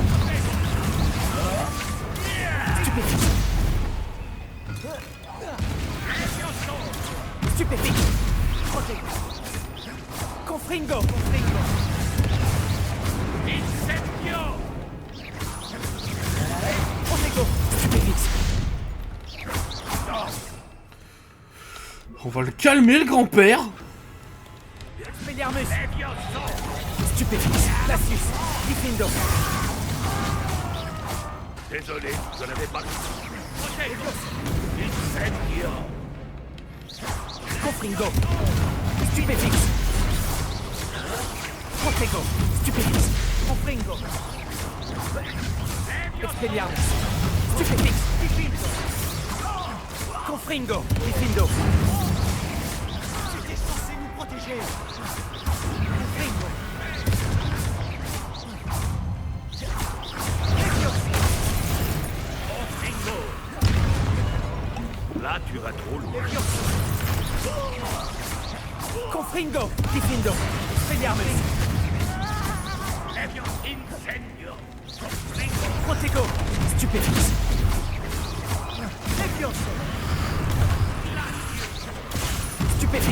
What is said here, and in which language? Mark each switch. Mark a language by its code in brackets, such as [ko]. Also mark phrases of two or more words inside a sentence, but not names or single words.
[fr] Stupéfixe. Stupéfixe. Protego. Confringo. Confringo. Protego. Stupéfixe. On va le calmer, le grand-père. Expelliarmus. Stupéfixe. Glacius. Diffindo. Désolé, je n'avais pas... Confringo. Stupéfixe. Protego. Stupéfixe. Confringo. Expelliarmus. Stupéfixe. Diffindo. Confringo. Diffindo. Tu étais censé nous protéger! Confringo. Là, tu vas trop loin. Confringo, Diffindo, Expelliarmus. Protego, Stupefix. Stupefix.